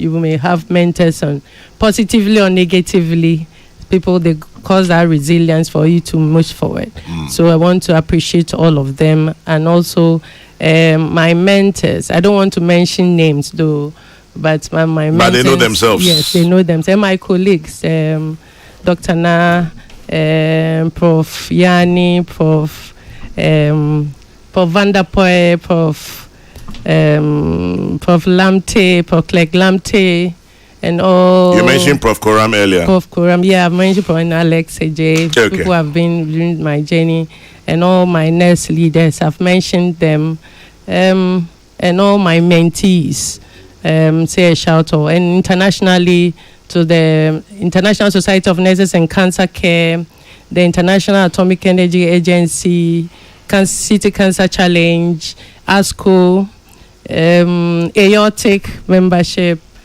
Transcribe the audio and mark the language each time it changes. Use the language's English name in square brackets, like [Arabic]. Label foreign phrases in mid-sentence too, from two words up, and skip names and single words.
[English] You may have mentors, and positively or negatively, people, they cause that resilience for you to move forward. So I want to appreciate all of them, and also my mentors. I don't want to mention names though, but my mentors. But they know themselves. Yes, they know themselves. And my colleagues, Dr. Na, Prof. Yani, Prof. Prof. Vanderpoy, Prof. Prof. Lamte, Prof. Clegg Lamte. And all you mentioned Prof. Koram earlier. Prof. Koram, yeah, I've mentioned Prof. Alex AJ, Okay. people who have been during my journey, and all my nurse leaders, I've mentioned them, and all my mentees. Say a shout out, and internationally to the International Society of Nurses and Cancer Care, the International Atomic Energy Agency, City Cancer Challenge, ASCO, aortic membership.